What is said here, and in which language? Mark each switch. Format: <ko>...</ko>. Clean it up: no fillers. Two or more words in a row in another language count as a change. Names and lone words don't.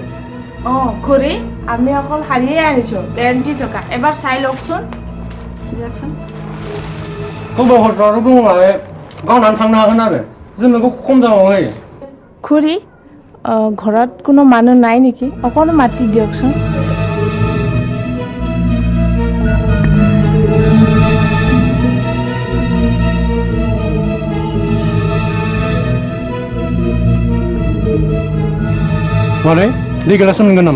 <as>খুৰী আমি অকল শাৰীয়ে আনিছোঁ, 90 টকা। এবাৰ চাই লওকচোন।</as> <brx>दियाकसन खबरफ्राथ' दंलाय गावनानै थांनो हागोन आरो जों नोंखौ खम दामाव होयो।</brx> <as>খুৰী ঘৰত কোনো মানুহ নাই নেকি? অকণ মাতি দিয়কচোন।</as> <brx>माने दै गिलास मोनगोन नामा?</brx>